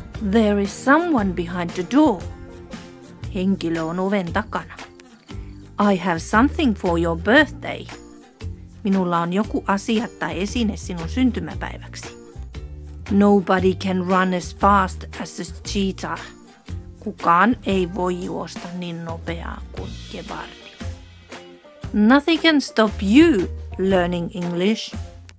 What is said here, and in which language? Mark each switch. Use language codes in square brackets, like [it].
[en] There is someone behind the door. [fi] Henkilö on oven takana. [en] I have something for your birthday. [fi] Minulla on joku asia tai esine sinun syntymäpäiväksi. [en] Nobody can run as fast as a cheetah. [fi] Kukaan ei voi juosta niin nopeaa kuin gepardi. [en] Nothing can stop you learning English.